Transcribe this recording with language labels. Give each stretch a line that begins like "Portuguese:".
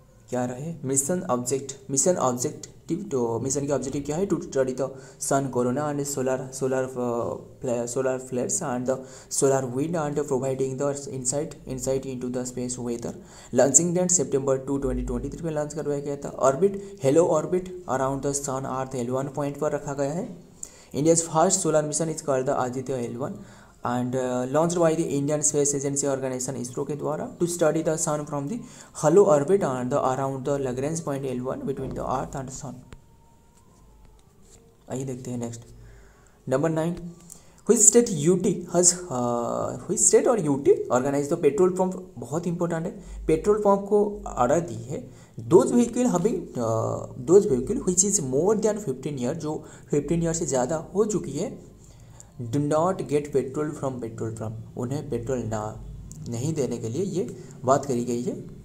Hindi: क्या रहे mission objective. तो मिशन के ऑब्जेक्टिव क्या है
English: To study the sun corona and solar flares and the solar wind and providing the insight into the space weather.
Hindi: Launching date सितंबर 2 2023 में launch करवाया गया था।
English: orbit halo orbit around the sun earth L1 point
Hindi: पर रखा गया है।
English: India's first solar mission is called the Aditya L1 and launched by the Indian Space Agency Organization ISRO
Hindi: के द्वारा
English: to study the sun from the hollow orbit and the around the Lagrange point L1 between the earth and sun।
Hindi: आइए देखते हैं next number 9। which state और UT
English: Organize the petrol pump.
Hindi: बहुत important है, petrol pump को order दी है
English: those vehicle which is more than 15 year,
Hindi: जो 15 year से ज़्यादा हो चुकी है,
English: do not get petrol from petrol pump,
Hindi: उन्हें पेट्रोल नहीं देने के लिए ये बात करी गई है।